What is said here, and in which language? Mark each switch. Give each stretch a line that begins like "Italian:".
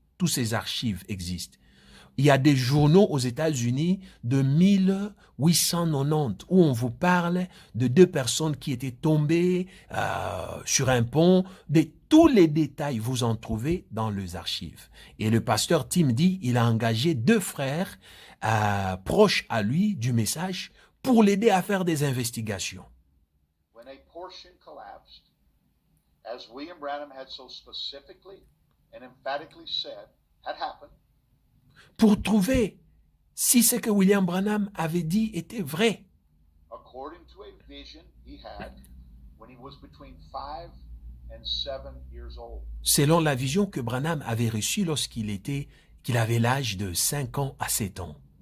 French: Tous ces archives existent. Il y a des journaux aux États-Unis de 1890 où on vous parle de 2 personnes qui étaient tombées sur un pont. Tous les détails, vous en trouvez dans les archives. Et le pasteur Tim dit, il a engagé 2 frères proches à lui du message pour l'aider à faire des investigations.
English: When a portion collapsed, as William Branham had so specifically and emphatically said had happened,
French: pour trouver si ce que William Branham avait dit était vrai.
English: According to a vision he had when he was between 5 and 7 years old.
French: Selon la vision que Branham avait reçue lorsqu'il avait l'âge de 5 ans à 7 ans.